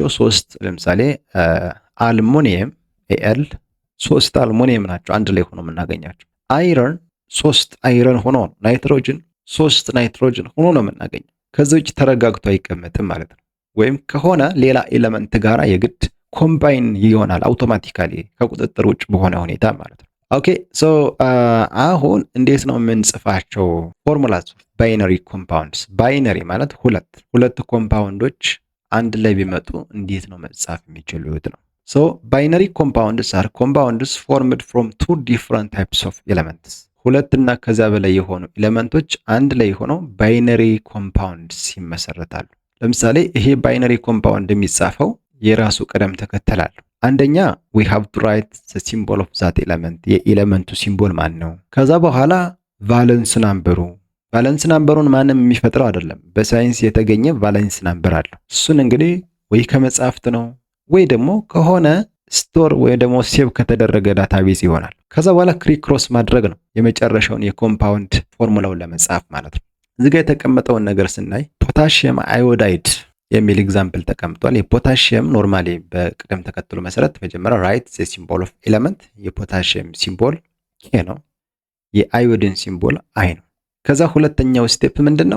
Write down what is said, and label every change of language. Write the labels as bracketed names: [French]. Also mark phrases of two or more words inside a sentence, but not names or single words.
[Amharic] 3 ለምሳሌ አልሙኒየም ኤል 3 አልሙኒየም ናቸው አንድ ላይ ሆነው የምናገኛቸው። አይረን 3 አይረን ሆኖ ነው። ናይትሮጅን 3 ናይትሮጅን ሆኖ ነው የምናገኘው። ከዚህ ውጭ ተረጋግቶ አይቀመጥም ማለት ነው። ወይም ከሆነ ሌላ ኤሌመንት ጋራ የግድ ኮምባይን ይሆናል አውቶማቲካሊ ከቁጥጥር ውጭ በሆነ ሁኔታ ማለት ነው። [English] okay so [Amharic] አሁን እንዴት ነው የምንጽፋቸው [English] formulas binary compounds? [Amharic] ባይነሪ ማለት ሁለት ኮምፓውንዶች አንድ ላይ ቢመጡ እንዴት ነው መጻፍ የሚችሉት ነው። [English] so binary compounds are compounds formed from 2 different types of elements። [Amharic] ሁለት እና ከዛ በላይ የሆኑ ኤሌመንቶች አንድ ላይ ሆነው [English] binary compounds [Amharic] ይመሰረታሉ። ለምሳሌ ይሄ [English] binary compound [Amharic] የሚጻፈው የራሱ ቅደም ተከተል አለው። አንደኛ [English] we have to write the symbol of that element [Amharic] የኤሌመንቱ ሲምቦል ማን ነው። ከዛ በኋላ [English] valence number valence number [Amharic] ማንም የሚፈጥረው አይደለም፣ በሳይንስ የተገኘ [English] valence number [Amharic] አለው። እሱን እንግዲህ ወይ ከመጻሕፍት ነው ወይ ደግሞ ከሆነ ስቶር ወይ ደግሞ ሴቭ ከተደረገ ዳታቤዝ ይሆናል። ከዛ በኋላ ክሪክሮስ ማድረግ ነው የመጨረሻውን የኮምፓውንድ ፎርሙላውን ለመጻፍ ማለት ነው። እዚህ ጋር የተቀመጠውን ነገር ስናይ [English] potassium iodide [Amharic] የሚል ኤግዛምፕል ተቀምጧል። የፖታሺየም ኖርማሊ በቅደም ተከተሉ መሰረት መጀመሪያ [English] write the symbol of element [Amharic] የፖታሺየም ሲምቦል ኬ ነው፣ የአዮዲን ሲምቦል አይ ነው። ከዛ ሁለተኛው ስቴፕ ምንድነው?